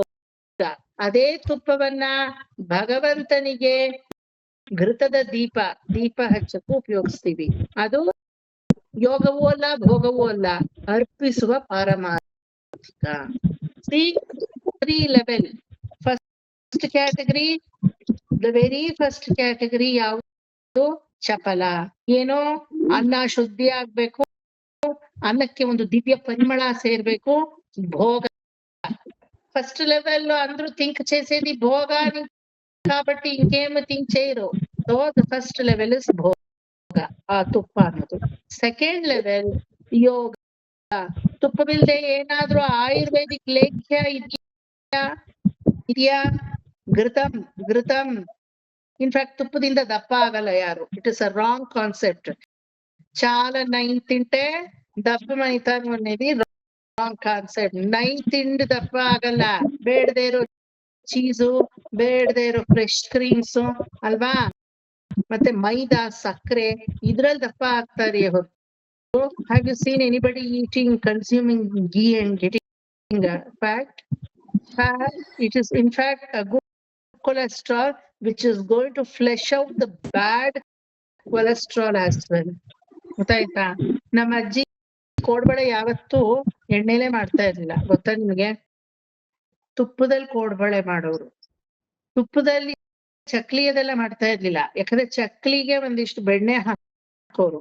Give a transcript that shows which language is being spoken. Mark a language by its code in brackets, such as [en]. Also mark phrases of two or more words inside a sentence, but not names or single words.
[kn] ಅದೇ ತುಪ್ಪವನ್ನ ಭಗವಂತನಿಗೆ ಘೃತದ ದೀಪ ಹಚ್ಚಕ್ಕೂ ಉಪಯೋಗಿಸ್ತೀವಿ, ಅದು ಯೋಗವೂ ಅಲ್ಲ ಭೋಗವೂ ಅಲ್ಲ, ಅರ್ಪಿಸುವ ಪಾರಮಾರ್ಥಿಕ. ಲೆವೆಲ್. [en] first category, the very first category ಯಾವುದು? [kn] ಚಪಲ. ಏನೋ ಅನ್ನ ಶುದ್ಧಿ ಆಗ್ಬೇಕು, ಅನ್ನಕ್ಕೆ ಒಂದು ದಿವ್ಯ ಪರಿಮಳ ಸೇರ್ಬೇಕು, [te] భోగ. [en] first level [te] అందరూ థింక్ చేసేది భోగాని కాబట్టి ఇంకేమి థింక్ చేయరు. [en] so the first level is bhoga, ఆ [kn] ತುಪ್ಪ ಅನ್ನೋದು. [en] second level [kn] ಯೋಗ. ತುಪ್ಪವಿಲ್ಲದೆ ಏನಾದ್ರೂ ಆಯುರ್ವೇದಿಕ್ ಲೇಖ್ಯ ಇದೆಯಾ? ಘೃತಂ. ಇನ್ಫ್ಯಾಕ್ಟ್ ತುಪ್ಪದಿಂದ ದಪ್ಪ ಆಗಲ್ಲ ಯಾರು. [en] It is a wrong concept. [te] చాలా నైన్ తింటే దప్పమవుతాను అనేది [en] wrong concept. [te] నైన్ తిండి దప్ప ಆಗಲ್ಲ. [kn] ಬೇಡದೇ ಇರೋ ಚೀಸು, ಬೇಡದೇ ಇರೋ [en] fresh creams [kn] ಅಲ್ವಾ, ಮತ್ತೆ ಮೈದಾ, ಸಕ್ಕರೆ, ಇದ್ರಲ್ಲಿ ದಪ್ಪ ಆಗ್ತಾರೆ ಹೊರತು. [en] Have you seen anybody eating, consuming ghee and getting fat? It is in fact a good cholesterol which is going to flush out the bad cholesterol as well. [kn] ಗೊತ್ತಾಯ್ತಾ? ನಮ್ಮ ಅಜ್ಜಿ ಕೋಡ್ಬಳೆ ಯಾವತ್ತೂ ಎಣ್ಣೆಲೆ ಮಾಡ್ತಾ ಇರ್ಲಿಲ್ಲ, ಗೊತ್ತಾ ನಿಮ್ಗೆ? ತುಪ್ಪದಲ್ಲಿ ಕೋಡ್ಬಳೆ ಮಾಡೋರು. ತುಪ್ಪದಲ್ಲಿ ಚಕ್ಲಿ ಅದೆಲ್ಲ ಮಾಡ್ತಾ ಇರ್ಲಿಲ್ಲ, ಯಾಕಂದ್ರೆ ಚಕ್ಲಿಗೆ ಒಂದಿಷ್ಟು ಬೆಣ್ಣೆ ಹಾಕೋರು.